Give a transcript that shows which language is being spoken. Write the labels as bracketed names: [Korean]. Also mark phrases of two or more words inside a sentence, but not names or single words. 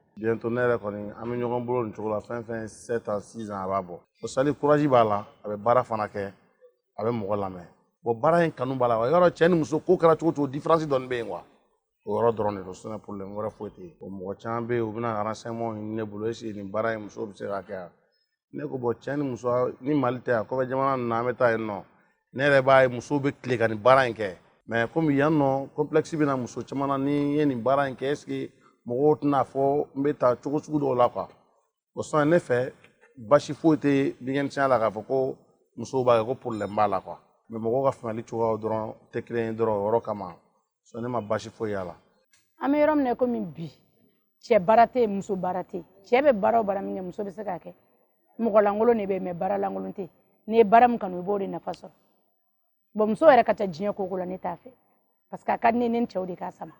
[Bambara] Bientôt ne yɛrɛ kɔni an bɛ ɲɔgɔn bolo nin cogo la fɛn 7 ans 6 ans a b'a bɔ o Sali courage b'a la a bɛ baara fana kɛ a bɛ mɔgɔ lamɛn bon baara in kanu b'a la yɔrɔ cɛ ni muso ko kɛra cogo cogo différence dɔɔni bɛ yen quoi o yɔrɔ dɔrɔn de don [French] sinon problème [Bambara] wɛrɛ foyi tɛ yen bon mɔgɔ caman bɛ yen u bɛna renseignement ɲini ne bolo [French] est-ce que [Bambara] nin baara in muso bɛ se ka kɛ ne ko bon cɛ ni muso ni Mali tɛ yan kɔfɛ jamana ninnu na an bɛ taa yen nɔ ne yɛrɛ b'a ye musow bɛ tile ka nin baara in kɛ [French] mais comme [Bambara] yan nɔ complexe bɛ na muso caman na ni ye nin baara in kɛ [French] est-ce que [Bambara] mɔgɔw tɛna fɔ n bɛ taa cogo sugu dɔw la quoi o sɔn ne fɛ basi foyi tɛ mécanicien la k'a fɔ ko musow b'a kɛ ko problème b'a la quoi mais mɔgɔw ka faamuyali cogoyaw dɔrɔn tɛ kelen ye dɔrɔn o yɔrɔ kama sɔn ne ma basi foyi y'a la. An bɛ yɔrɔ min na komi bi cɛ baara tɛ yen muso baara tɛ yen cɛ bɛ baara o baara min kɛ muso bɛ se k'a kɛ mɔgɔ lankolon de bɛ yen mais baara lankolon tɛ yen n'i ye baara min kanu i b'o de nafa sɔrɔ bon muso yɛrɛ ka ca diɲɛ ko o ko la ne t'a fɛ [French] parce que [Bambara] a ka di ne ni cɛw de k'a sama.